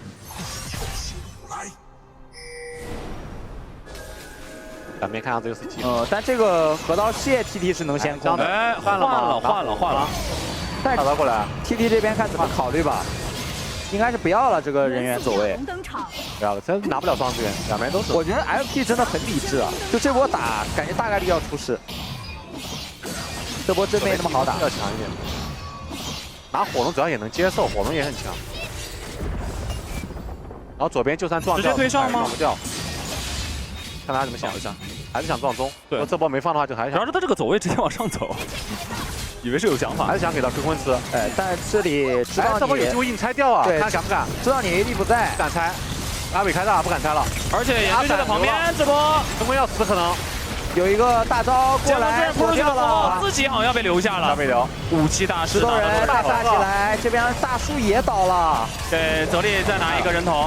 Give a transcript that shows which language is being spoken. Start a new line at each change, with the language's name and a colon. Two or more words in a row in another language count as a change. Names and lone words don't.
Chinese: 兩邊看上去就是技。但這個河道蟹 TT 是能先攻的。哎，換了。但打過來，TT 這邊看怎麼考慮吧。應該是不要了這個人員走位。不要了，真拿不了雙資源，兩邊都是。我覺得 FP 真的很理智啊，就這波打，感覺大概率要出事。這波真沒那麼好打。要強一點。拿火龍主要也能接受，火龍也很強。然後左邊就算撞掉，直接推上嗎？撞不掉。看他怎麼想一下，還是想撞中。對，如果這波沒放的話，就還是想。主要是他這個走位直接往上走，以為是有想法，還是想給到焜魂吃。哎，但這裡知道你，這波有機會硬拆掉啊！對，看敢不敢？知道你 AD 不在，不敢拆。阿偉開大，不敢拆了。而且顏就在旁邊，這波焜魂要死可能。有一個大招過來，破掉了，自己好像要被留下了。被留。武器大師，石頭人大殺起來，這邊大樹也倒了。對，澤力再拿一個人頭，